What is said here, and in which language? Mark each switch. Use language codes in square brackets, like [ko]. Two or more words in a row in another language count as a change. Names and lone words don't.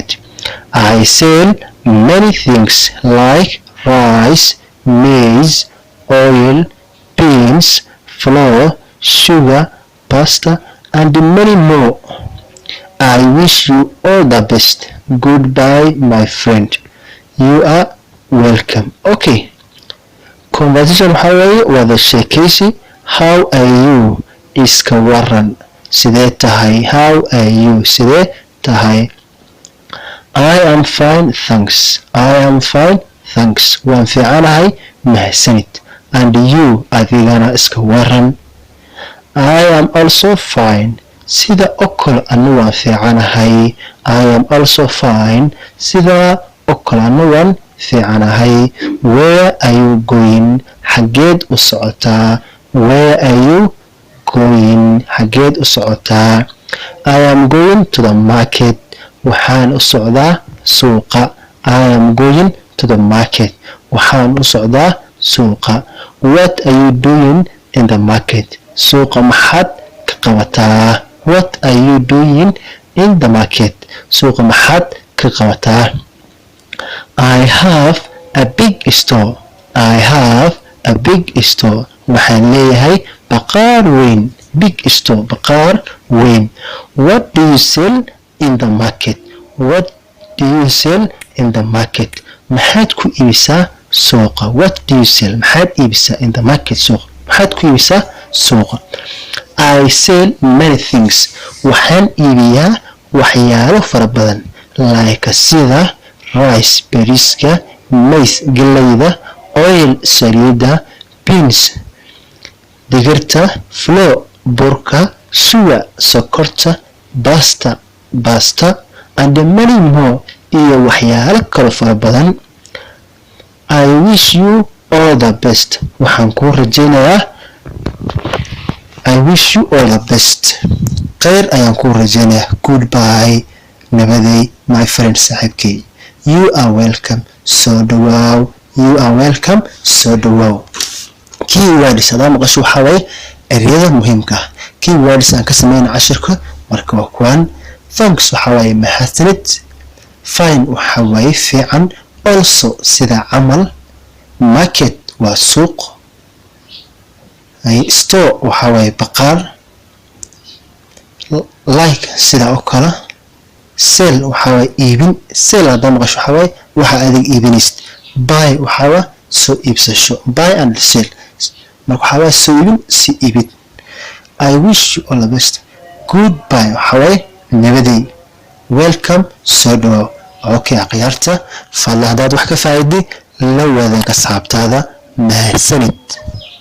[en] I sell many things like rice, maize, oil, beans, flour, sugar, pasta, and many more. I wish you all the best. Goodbye, my friend. You are welcome. Okay. Conversation [so] waxaa wada sheekaysi. [en] How are you? [so] Iska waran. Sidee tahay? [en] How are you? [so] Sidee tahay? [en] I am fine, thanks. I am fine, thanks. [so] Waan fiicanahay, mahadsanid. [en] And you, [so] adigana iska waran. [en] I am also fine. [so] Sida okol anu waan fiicanahay. [en] I am also fine. [so] Sida okol anu waan fiicanahay. [en] Where are you going? [so] Xageed u socotaa? [en] Where are you going? [so] Xageed u socotaa? [en] I am going to the market. [so] Waxaan u socdaa suuqa. [en] I am going to the market. [so] Waxaan u socdaa suuqa. [en] What are you doing in the market? [so] Suuqa maxaad ka qabataa? [en] What are you doing in the market? [so] Suuqa maxaad ka qabataa? [en] I have a big store. I have a big store. [so] Waxaan leeyahay baqaar weyn. [en] Big store, [so] baqaar weyn. [en] What do you sell in the market? What do you sell in the market? [so] Maxaad ku iibisaa suuqa? [en] What do you sell? [so] Maxaad iibisaa [en] in the market [so] suuqa? Maxaad ku iibisaa suuqa? [en] I sell many things. [so] Waxaan iibiyaa waxyaalo fara badan. Like sida rice, bariiska, maize, galleyda, oil, saliidda, beans, digirta, flour, burka, sugar, sokorta, [en] pasta, and many more, [so] iyo waxyaalo kale fara badan. [en] I wish you all the best. [so] Waxaan kuu rajaynayaa [en] I wish you all the best. [so] Khayr ayaan kuu rajaynayaa. [en] Goodbye, nabaday, my friend, saaxiibkay. You are welcome. [so] Soo dhawaaw. [en] You are welcome. [so] Soo dhawaaw. Keywords hadaa maqasho waxaa waaye ereyada muhiimka ah. Keywords aan ka sameynaa cashirka marka waa kuwan. Thanks waxaa waaye mahadsanid. Fine waxaa waaye fiican. Also sida camal. Market waa suuq. Store waxaa waaye baqaar. Like sida oo kale. Sell waxaa waaye iibin. Sell hadaa maqasho waxaa waaye waxa adig iibinaysid. Buy waxaa waaye soo iibsasho. [en] Buy and sell [so] marka waxaa waaye soo iibin si iibid. [en] I wish you all the best. Goodbye [so] waxaa waaye nabaday. Welcome soo dhawaaw. Okay akhyaarta fadlan hadaad wax ka faa'iiday la wadaag asxaabtaada mahadsanid.